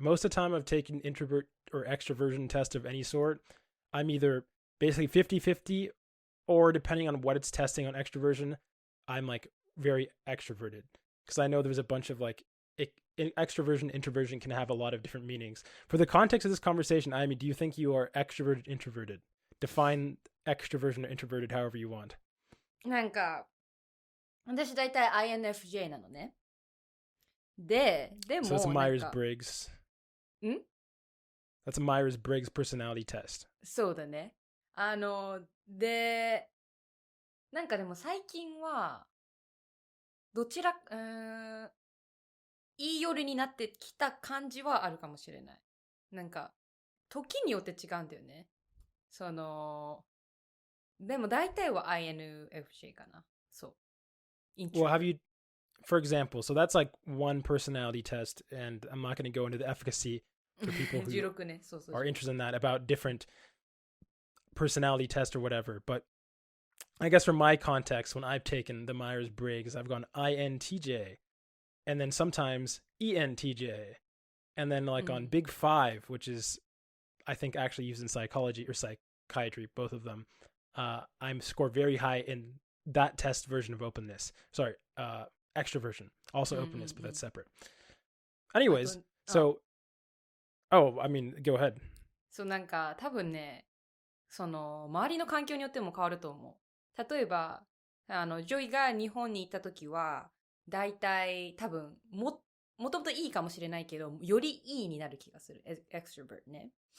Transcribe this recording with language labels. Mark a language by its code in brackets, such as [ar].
[en] Most of the time I've taken introvert or extroversion test of any sort, I'm either basically 50-50, or depending on what it's testing on extroversion, I'm like very extroverted. Because I know there's a bunch of like extroversion, introversion can have a lot of different meanings. For the context of this conversation, I mean, do you think you are extroverted, introverted? Define extroversion or introverted however you want. [ja] なんか私大体 INFJ なのね。でも [en] So that's a Myers-Briggs. ん That's a Myers-Briggs personality test. [ja] そうだね。で、なんかでも最近は、どちら、いい寄りになってきた感じはあるかもしれない。なんか、時によって違うんだよね。でも大体は INFJ かな。そう。 [en] Well, have you, for example, so that's like one personality test, and I'm not going to go into the efficacy for people who [ja] 16ね。そうそうそう。 [en] are interested in that about different personality tests or whatever. But I guess from my context, when I've taken the Myers-Briggs, I've gone INTJ, and then sometimes ENTJ, and then like on Big Five, which is, I think, actually used in psychology or psychiatry, both of them, I'm scored very high in that test version of openness. Sorry, extroversion. Also openness, but that's separate. Anyways, so, I mean, go ahead. [ja] そう、なんか多分ね、周りの環境によっても変わると思う。例えば、ジョイが日本に行った時は、だいたい多分もともといいかもしれないけど、よりいいになる気がする。extrovert ね。